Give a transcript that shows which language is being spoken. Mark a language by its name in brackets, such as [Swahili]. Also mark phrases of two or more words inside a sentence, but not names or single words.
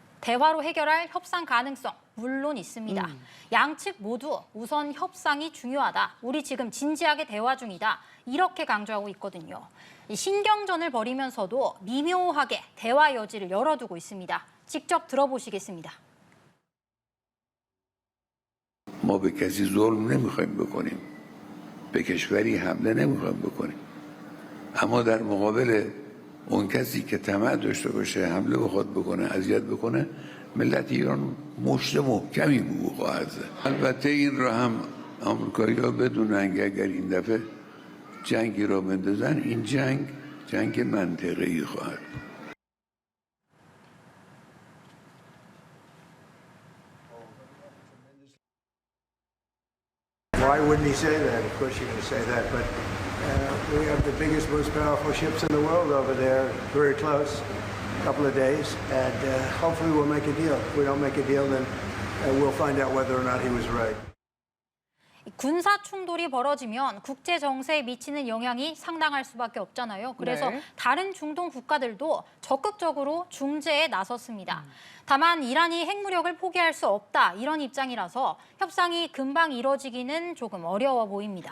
[Korean] 대화로 해결할 협상 가능성 물론 있습니다. 양측 모두 우선 협상이 중요하다. 우리 지금 진지하게 대화 중이다. 이렇게 강조하고 있거든요. 이 신경전을 벌이면서도 미묘하게 대화 여지를 열어두고 있습니다. 직접 들어보시겠습니다. [Persian] ما به کسی ظلم نمیخوایم بکنیم به کشوری حمله نمیخوایم بکنیم اما در مقابل اون کسی که طمع داشته باشه حمله بخواد بکنه اذیت بکنه ملت ایران مشت محکمی به او خواهد زد البته این را هم آمریکایی‌ها بدونن که اگر این دفعه جنگی را بندازن این جنگ منطقه‌ای خواهد بود [English] Why wouldn't he say that? Of course you're going to say that, but we have the biggest, most powerful ships in the world over there, very close, a couple of days, and hopefully we'll make a deal. If we don't make a deal, then we'll find out whether or not he was right. [Korean] 군사 충돌이 벌어지면 국제 정세에 미치는 영향이 상당할 수밖에 없잖아요. 그래서 네. 다른 중동 국가들도 적극적으로 중재에 나섰습니다. 다만 이란이 핵무력을 포기할 수 없다 이런 입장이라서 협상이 금방 이뤄지기는 조금 어려워 보입니다.